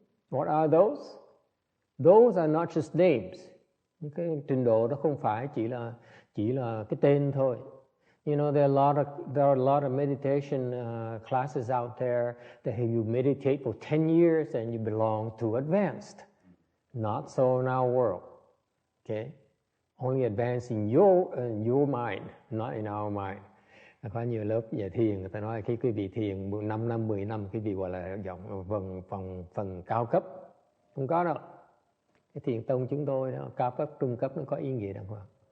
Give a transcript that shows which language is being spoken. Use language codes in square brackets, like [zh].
[en] What are those? Those are not just names. [vi] Cái trình độ đó không phải chỉ là cái tên thôi. [en] You know, there are a lot of meditation classes out there that you meditate for 10 years and you belong to advanced. Not so in our world. Okay? Only advanced in your mind, not in our mind. [vi] Có nhiều lớp về thiền, người ta nói khi quý vị thiền 5 năm, 10 năm, quý vị gọi là phần cao cấp. Không có đâu. Cái thiền tông chúng tôi đó, cao cấp, trung cấp nó có ý nghĩa đàng hoàng.